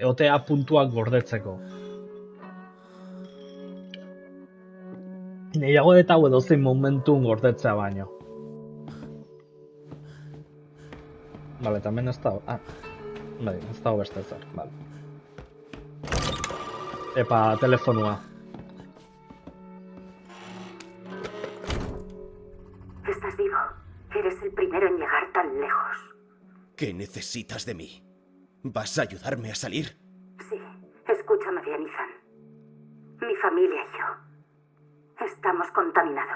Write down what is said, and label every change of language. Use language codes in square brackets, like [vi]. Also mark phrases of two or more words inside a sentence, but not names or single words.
[eu] Eotea puntuak gordetzeko. Nahiago eta hau edozein momentun gordetzea baino. Vale, tamen ez da... bai, ez da beste zer, vale. Epa, telefonua. [es] Estás vivo. Eres el primero en llegar tan lejos. ¿Qué necesitas de mí? ¿Vas a ayudarme a salir? Sí, escúchame bien, Ethan. Mi familia y yo estamos contaminados.